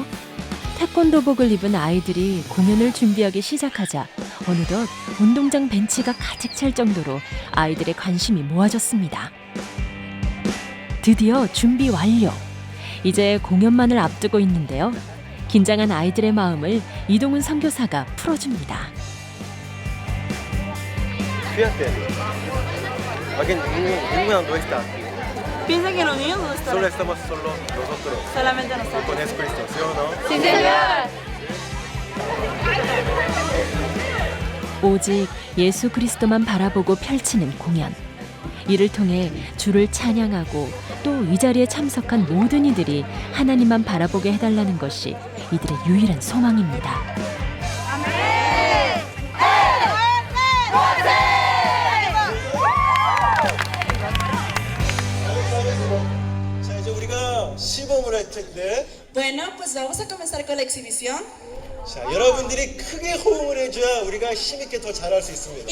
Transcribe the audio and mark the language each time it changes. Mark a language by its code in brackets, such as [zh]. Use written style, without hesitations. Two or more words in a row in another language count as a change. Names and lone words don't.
[ko] 태권도복을 입은 아이들이 공연을 준비하기 시작하자 어느덧 운동장 벤치가 가득 찰 정도로 아이들의 관심이 모아졌습니다. 드디어 준비 완료. 이제 공연만을 앞두고 있는데요. 긴장한 아이들의 마음을 이동훈 선교사가 풀어줍니다. [es] ¿Piensa que los niños no están? Solo estamos nosotros. Solamente nosotros. Con Jesucristo, ¿sí o no? Sí, señor. [ko] 오직 예수 그리스도만 바라보고 펼치는 공연. 이를 통해 주를 찬양하고 또 이 자리에 참석한 모든 이들이 하나님만 바라보게 해달라는 것이 이들의 유일한 소망입니다. 자, 이제 우리가 시범을 할 텐데. [es] Bueno, pues vamos a comenzar con la exhibición. [ko] 자, 여러분들이 크게 호응을 해줘야 우리가 힘있게 더 잘할 수 있습니다.